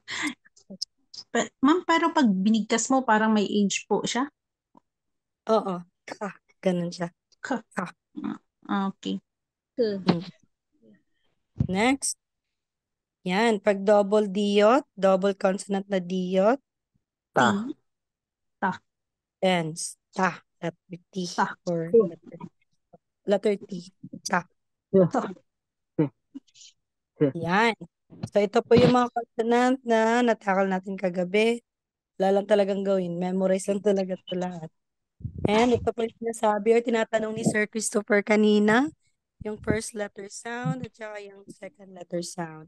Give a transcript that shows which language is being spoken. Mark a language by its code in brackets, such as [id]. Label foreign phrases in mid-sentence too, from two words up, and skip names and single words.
[tl] Ma'am, pero pag binigkas mo, parang may age po siya? Oo. Ka. Ganun siya. Ka. Ka. Okay. Next. Yan. Pag double diyot, [en] double consonant [tl] na diyot, Ta. [en] ends. Ta. Letter T. [tl] Ta. [en] Or letter T. Ta. Yan. [tl] So, ito po yung mga consonant na natakal natin kagabi. Wala lang talagang gawin. Memorize lang talaga ito lahat. And ito po yung sinasabi or tinatanong ni Sir Christopher kanina, yung [en] first letter sound [tl] at saka yung [en] second letter sound.